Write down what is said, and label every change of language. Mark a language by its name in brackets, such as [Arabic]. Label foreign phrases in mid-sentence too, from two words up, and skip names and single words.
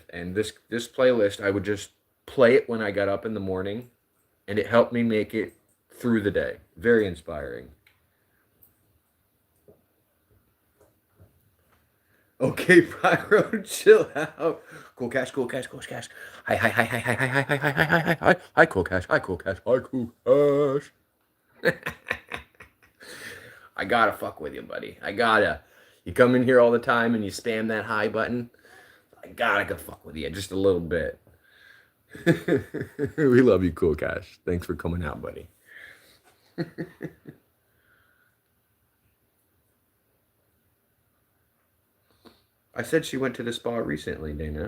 [English] And this playlist, I would just play it when I got up in the morning. And it helped me make it through the day. Very inspiring. Okay, Pyro, chill out. Cool Cash, Cool Cash, Cool Cash. Hi, hi, hi, hi, hi, hi, hi, hi, hi, hi, hi, hi, hi, hi, Cool Cash, hi, Cool Cash, hi, Cool Cash. I gotta fuck with you, buddy. I gotta. You come in here all the time and you spam that hi button. I gotta go fuck with you just a little bit. We love you, Cool Cash. Thanks for coming out, buddy. I said she went to the spa recently, Dana.